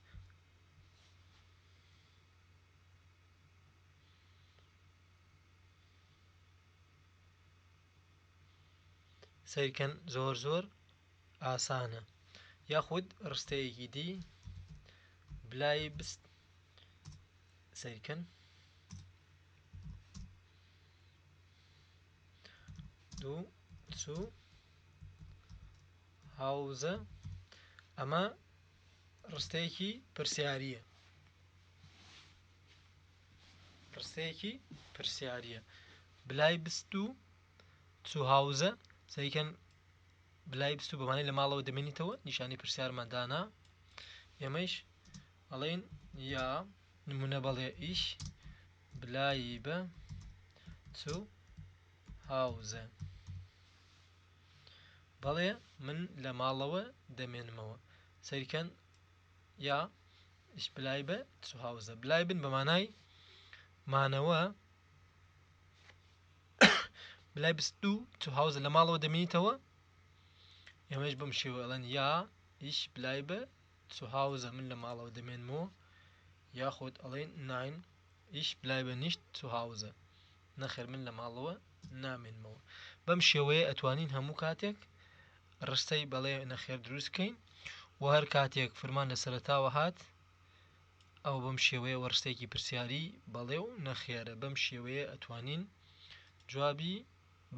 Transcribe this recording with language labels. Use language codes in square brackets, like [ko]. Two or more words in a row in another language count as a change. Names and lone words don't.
[ckb] سەیرکەن زۆر زۆر ئاسانە. یاخود ڕستەیەکی دی [de] bleibst [ckb] سەیرکەن [de] du zu Hause [ckb] ئەمە ڕستەیەکی پرسیاریە [de] bleibst du zu Hause [ckb] سەیرکەن [de] bleibst du [ckb] بەمانای لە ماڵەوە دەمێنیتەوە نیشانی پرسیارمان دانا ئێمەش ئەڵێن یا نمونە بەڵێ [de] ich bleibe zu Hause [ckb] بەڵێ من لە ماڵەوە دەمێنمەوە سەیرکەن [de] ja ich bleibe zu Hause bleiben [ckb] بەمانای مانەوە [de] bleibst du zu Hause [ckb] لە ماڵەوە دەمێنیتەوە ئێمەش بەم شێوە ئەڵێن [de] ja ich bleibe zu Hause [ckb] من لە ماڵەوە دەمێنمەوە یاخود ئەڵێن [de] nein ich bleibe nicht zu Hause [ckb] نەخێر من لە ماڵەوە نامێنمەوە. بەم شێوەیە ئەتوانین هەموو کاتێک ڕستەی بەڵێ نەخێر دروستکەین و هەر کاتێک فرمان لە سەرەتاوە هات ئەو بەم شێوەیە وەڕستێکی پرسیاری بەڵێ و نەخێرە بەم شێوەیە ئەتوانین جوابی بەینەوە.